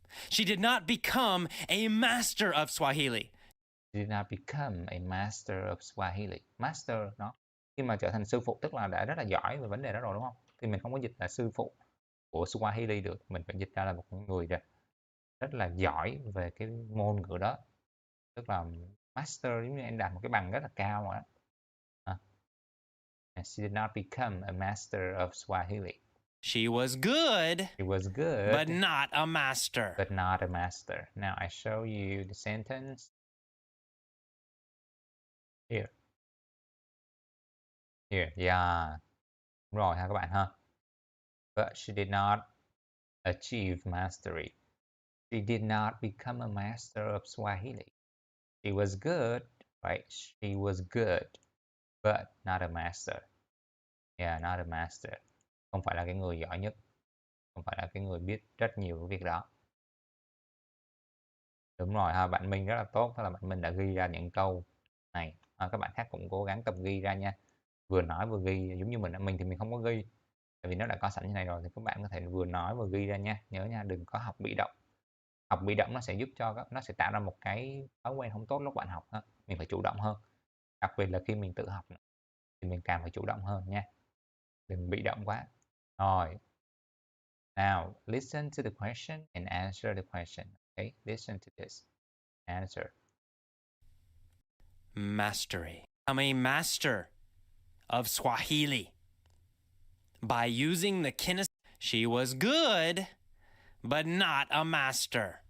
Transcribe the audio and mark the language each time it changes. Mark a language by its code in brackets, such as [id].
[en] She did not become a master of Swahili. Did not become a master of Swahili. [vi] Master nó khi mà trở thành sư phụ tức là đã rất là giỏi về vấn đề đó rồi, đúng không? Thì mình không có dịch là sư phụ của Swahili được, mình phải dịch ra là một người rất là giỏi về cái ngôn ngữ đó, tức là master giống như em đạt một cái bằng rất là cao rồi đó. [en] She did not become a master of Swahili. She was good, She was but good, not a master. but not a master. Now I show you the sentence here. Here, yeah. [vi] Đúng rồi ha các bạn ha. [en] But she did not achieve mastery. She did not become a master of Swahili. She was good, right? She was good, but not a master. Yeah, not a master. [vi] Không phải là cái người giỏi nhất, không phải là cái người biết rất nhiều cái việc đó. Đúng rồi ha, bạn Minh rất là tốt, đó là bạn Minh đã ghi ra những câu này. Các bạn khác cũng cố gắng tập ghi ra nha. Vừa nói vừa ghi, giống như mình thì mình không có ghi, tại vì nó đã có sẵn như này rồi, thì các bạn có thể vừa nói vừa ghi ra nha. Nhớ nha, đừng có học bị động. Học bị động nó sẽ giúp cho nó sẽ tạo ra một cái thói quen không tốt lúc bạn học ha. Mình phải chủ động hơn. Đặc biệt là khi mình tự học thì mình càng phải chủ động hơn nha. Đừng bị động quá. Rồi. [en] Now, listen to the question and answer the question. Okay, listen to this. Answer. Mastery. I'm a master of Swahili. By using the kinesics, she was good, but not a master.